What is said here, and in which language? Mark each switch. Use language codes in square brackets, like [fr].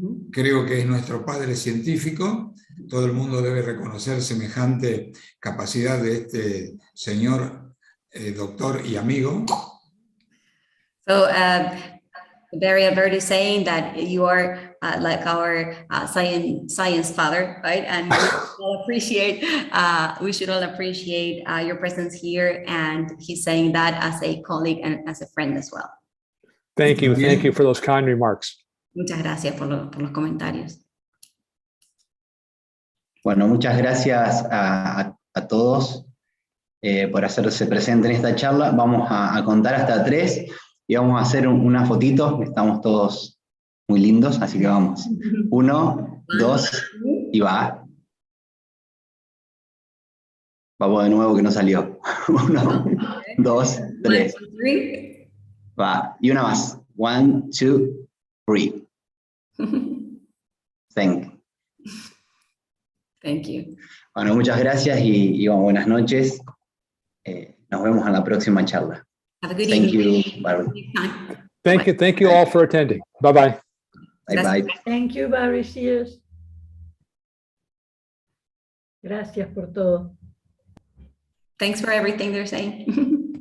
[es] Creo que es nuestro padre científico. Todo el mundo debe reconocer semejante capacidad de este señor doctor y amigo. [en] So, Barry Alberti saying that you are like our science father, right? And we should all appreciate your presence here. And he's saying that as a colleague and as a friend as well. Thank you for those kind remarks. [es] Muchas gracias por los comentarios. Bueno, muchas gracias a todos por hacerse presente en esta charla. Vamos a contar hasta 3 y vamos a hacer una fotito. Estamos todos muy lindos, así que vamos. 1, 2 y va. Vamos de nuevo que no salió. 1, 2, 3. Va. Y una más. 1, 2, 3. [en] Thank you. [es] Bueno, muchas gracias y bueno, buenas noches. Nos vemos en la próxima charla. [en] Have a good Thank evening. you, Barry. Thank you all for attending. Bye-bye. Bye-bye. Thank you, Barry Sears. [es] Gracias por todo. [en] Thanks for everything they're saying.